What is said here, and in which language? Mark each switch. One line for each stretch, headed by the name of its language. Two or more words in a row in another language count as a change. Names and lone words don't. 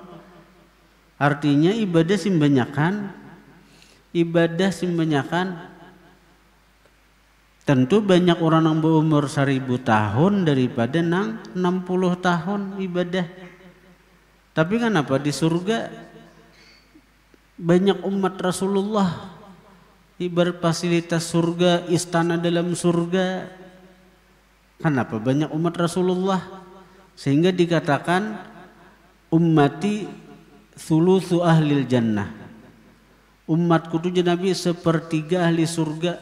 Banjar: Artinya ibadah simbanyakan.
Indonesian: Tentu banyak orang yang berumur 1000 tahun daripada nang 60 tahun ibadah. Tapi kenapa di surga banyak umat Rasulullah, ibarat fasilitas surga, istana dalam surga. Kenapa banyak umat Rasulullah? Sehingga dikatakan
Arabic: أمتي ثلث أهل الجنة.
Indonesian: Umatku tuh Nabi sepertiga ahli surga.